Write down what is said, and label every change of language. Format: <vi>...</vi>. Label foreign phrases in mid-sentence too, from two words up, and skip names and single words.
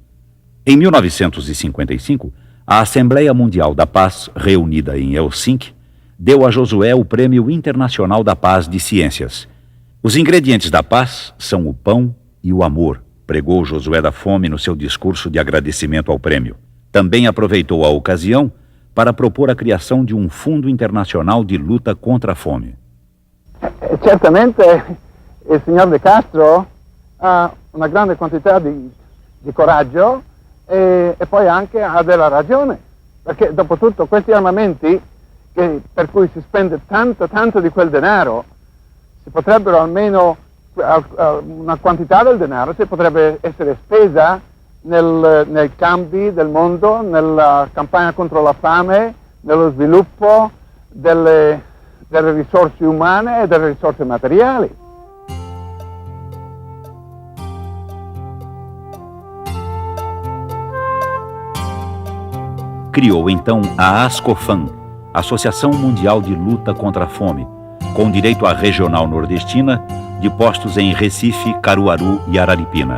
<pt>Em 1955, a Assembleia Mundial da Paz, reunida em Helsinki, deu a Josué o Prêmio Internacional da Paz de Ciências. Os ingredientes da paz são o pão e o amor, pregou Josué da Fome no seu discurso de agradecimento ao prêmio. Também aproveitou a ocasião para propor a criação de um fundo internacional de luta contra a fome.</pt> <it>Certamente il signor De Castro ha una grande quantità di coraggio e poi anche ha della ragione, perché dopo tutto questi armamenti per cui si spende tanto di quel denaro, si potrebbero almeno, una quantità del denaro si potrebbe essere spesa nei campi del mondo, nella campagna contro la fame, nello sviluppo delle risorse umane e delle risorse materiali.</it> <pt>Criou então a ASCOFAM, Associação Mundial de Luta contra a Fome, com direito à regional nordestina, de postos em Recife, Caruaru e Araripina.</pt>